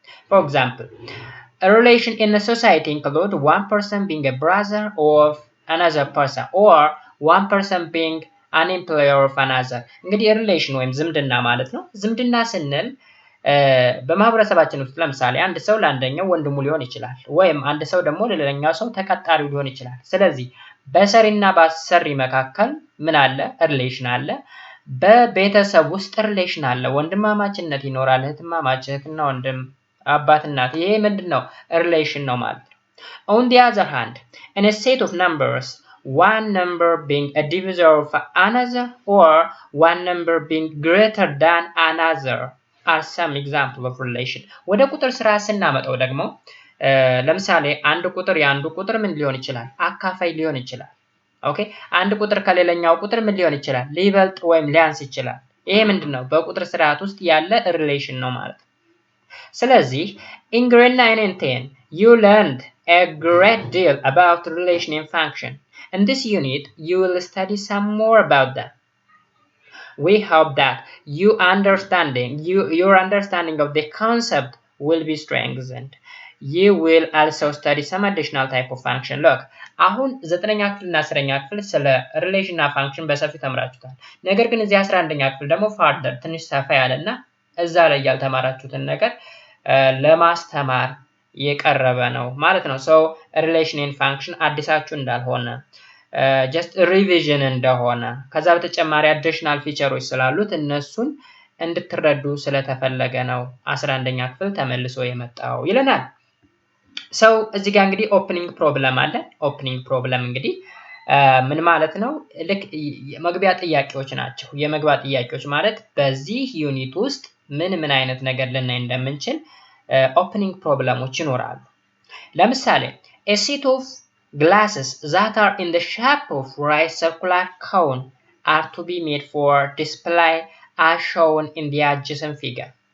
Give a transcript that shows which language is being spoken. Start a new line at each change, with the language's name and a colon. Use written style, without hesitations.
English: For example, a relation in a society include one person being a brother of another
Amharic: person or one person being an employer of another። እንግዲህ ሪሌሽን ወይም ዝምድና ማለት ነው። ዝምድና ስንል በማህበረሰባችን ውስጥ ለምሳሌ አንድ ሰው ለአንደኛው ወንድሙ ሊሆን ይችላል፣ ወይም አንድ ሰው ደግሞ ለሌላኛው ሰው ተቀጣሪው ሊሆን ይችላል። ስለዚህ በሰሪና በአሰሪ መካከል ምን አለ? ሪሌሽን አለ። በቤተሰብ ውስጥ ሪሌሽን አለ። ወንድማማችነት ይኖራል። እህትማማች፣ እህትና ወንድም፣ አባት እናት። ይሄ ምንድነው? ሪሌሽን ነው ማለት ነው።
English: on the other hand, in a set of numbers, one number being a divisor of another or one number being greater than another are some example of relation።
Amharic: ወደ ቁጥር ስራ ስናመጣው ደግሞ ለምሳሌ አንድ ቁጥር የአንዱ ቁጥር ምን ሊሆን ይችላል? አካፋይ ሊሆን ይችላል። ኦኬ አንድ ቁጥር ከሌላኛው ቁጥር ምን ሊሆን ይችላል? ሊበልጥ ወይም ሊያንስ ይችላል። ይሄ ምንድነው? በቁጥር ስርዓት ውስጥ ያለ ሪሌሽን ነው ማለት ነው። ስለዚህ
English: in grade 9 and 10 you learned a great deal about relation and function. In this unit you will study some more about them. We hope that your understanding of the concept will be strengthened. You will also study some additional type of function.
Amharic: Look, አሁን 9ኛ ክፍልና 10ኛ ክፍል ስለ ሪሌሽን እና ፋንክሽን በሰፊው ተምራችሁታል። ነገር ግን እዚህ 11ኛ ክፍል ደግሞ ፋርደር ትንሽ ሰፋ ያለና እዛ ላይ ያልተማራችሁትን ነገር ለማስተማር የቀረበ ነው ማለት ነው። ሪሌሽን ኤንድ ፋንክሽን አዲሳችሁ እንዳልሆነ ጀስት ሪቪዥን እንደሆነ ከዛ በተጨማሪ አዲሽናል ፊቸሮች ስላሉት እነሱን እንድትረዱ ስለተፈለገ ነው 11ኛ ክፍል ተመልሶ የመጣው ይለናል። እዚህ ጋር እንግዲህ ኦፕኒንግ ፕሮብለም አለ። ኦፕኒንግ ፕሮብለም እንግዲህ ምን ማለት ነው? ልክ የመግቢያ ጥያቄዎች ናቸው። የመግቢያ ጥያቄዎች ማለት በዚህ ዩኒት ውስጥ ምን አይነት ነገር ልናይ እንደምንችል ኦፕኒንግ ፕሮብለሞች ይኖራሉ። ለምሳሌ
English: a set of glasses that are in the shape of right circular cone are to be made for display as shown in the adjacent figure.